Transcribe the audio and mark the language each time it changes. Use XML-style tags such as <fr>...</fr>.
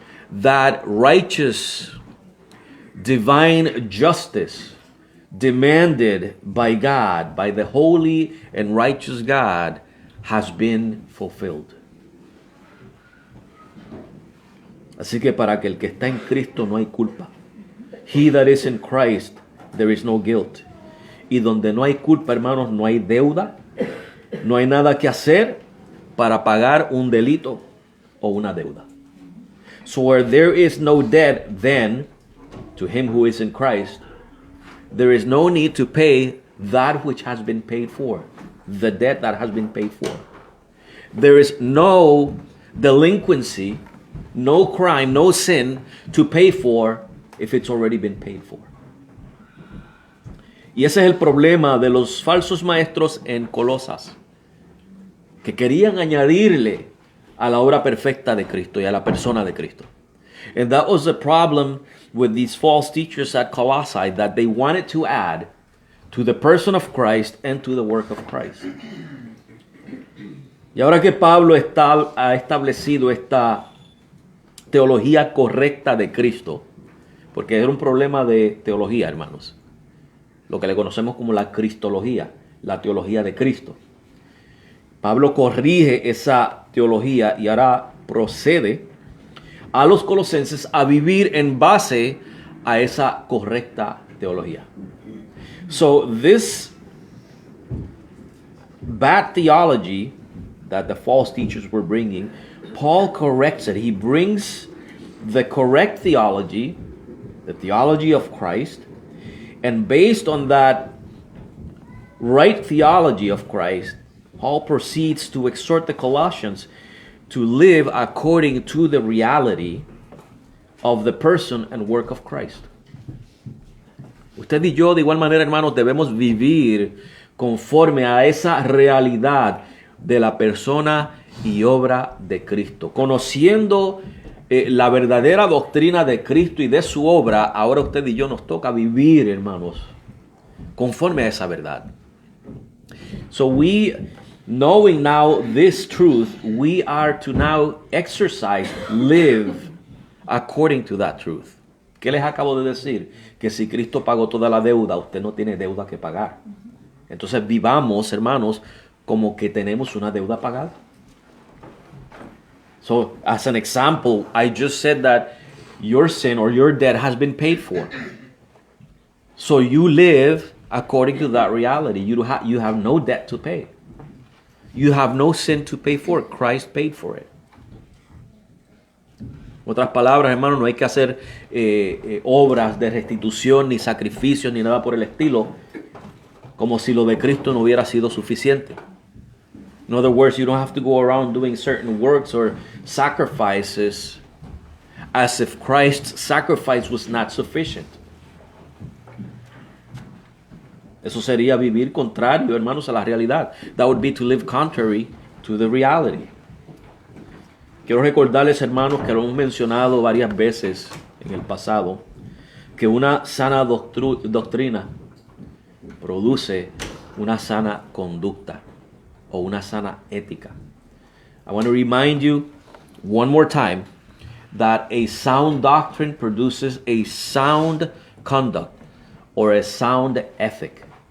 <en>That righteous divine justice demanded by God, by the holy and righteous God, has been fulfilled.</en> <es>Así que para aquel que está en Cristo no hay culpa.</es> <en>He that is in Christ, there is no guilt.</en> <es>Y donde no hay culpa, hermanos, no hay deuda, no hay nada que hacer para pagar un delito o una deuda.</es> <en>So where there is no debt, then, to him who is in Christ, there is no need to pay that which has been paid for, the debt that has been paid for. There is no delinquency, no crime, no sin to pay for if it's already been paid for.</en> <es>Y ese es el problema de los falsos maestros en Colosas, que querían añadirle a la obra perfecta de Cristo y a la persona de Cristo.</es> <en>And that was the problem with these false teachers at Colossae, that they wanted to add to the person of Christ and to the work of Christ.</en> <es>Y ahora que Pablo ha establecido esta teología correcta de Cristo, porque era un problema de teología, hermanos, lo que le conocemos como la cristología, la teología de Cristo. Pablo corrige esa teología y ahora procede a los colosenses a vivir en base a esa correcta teología.</es> <en>So this bad theology that the false teachers were bringing, Paul corrects it. He brings the correct theology the theology of Christ, and based on that right theology of Christ, Paul proceeds to exhort the Colossians to live according to the reality of the person and work of Christ.</en> <es>Usted y yo, de igual manera, hermanos, debemos vivir conforme a esa realidad de la persona y obra de Cristo. Conociendo la verdadera doctrina de Cristo y de su obra, ahora usted y yo nos toca vivir, hermanos, conforme a esa verdad.</es> <en>So we, knowing now this truth, we are to now exercise, live according to that truth.</en> <es>¿Qué les acabo de decir? Que si Cristo pagó toda la deuda, usted no tiene deuda que pagar. Entonces vivamos, hermanos, como que tenemos una deuda pagada.</es> <en>So, as an example, I just said that your sin or your debt has been paid for. So you live according to that reality. You have no debt to pay. You have no sin to pay for. Christ paid for it.</en> <es>En otras palabras, hermanos, no hay que hacer obras de restitución, ni sacrificios, ni nada por el estilo, como si lo de Cristo no hubiera sido suficiente.</es> <en>In other words, you don't have to go around doing certain works or sacrifices as if Christ's sacrifice was not sufficient.</en> <es>Eso sería vivir contrario, hermanos, a la realidad.</es> <en>That would be to live contrary to the reality.</en> <es>Quiero recordarles, hermanos, que lo hemos mencionado varias veces en el pasado, que una sana doctrina produce una sana conducta o una sana ética.</es> <en>I want to remind you one more time that a sound doctrine produces a sound conduct or a sound ethic.</en>